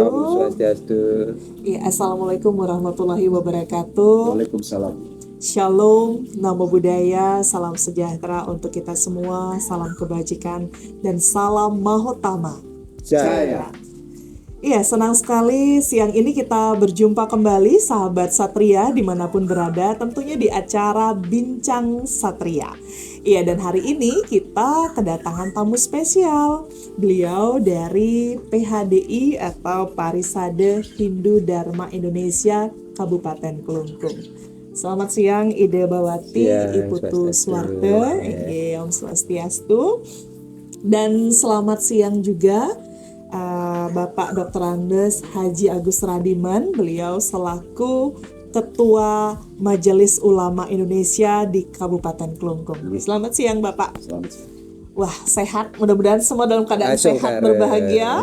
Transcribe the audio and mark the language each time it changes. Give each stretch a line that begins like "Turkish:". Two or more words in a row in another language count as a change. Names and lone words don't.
Balinese: Om Swastiastu.
Arabic: Ya, السلام عليكم ورحمة الله وبركاته. Waalaikumsalam.
Indonesian: Shalom, Namo Buddhaya, salam sejahtera untuk kita semua, salam kebajikan, dan salam Mahotama. Jaya. Iya, senang sekali siang ini kita berjumpa kembali sahabat Satria dimanapun berada, tentunya di acara Bincang Satria. Iya, dan hari ini kita kedatangan tamu spesial. Beliau dari PHDI atau Parisade Hindu Dharma Indonesia Kabupaten Klungkung. Selamat siang Ida Bawati, Ya, Iputu Suwarte,
Balinese: Om Swastiastu.
Indonesian: Dan selamat siang juga Bapak Dr. Andes Haji Agus Radiman, beliau selaku Ketua Majelis Ulama Indonesia di Kabupaten Klungkung. Selamat siang Bapak. Selamat siang. Wah, sehat, mudah-mudahan semua dalam keadaan sehat, berbahagia.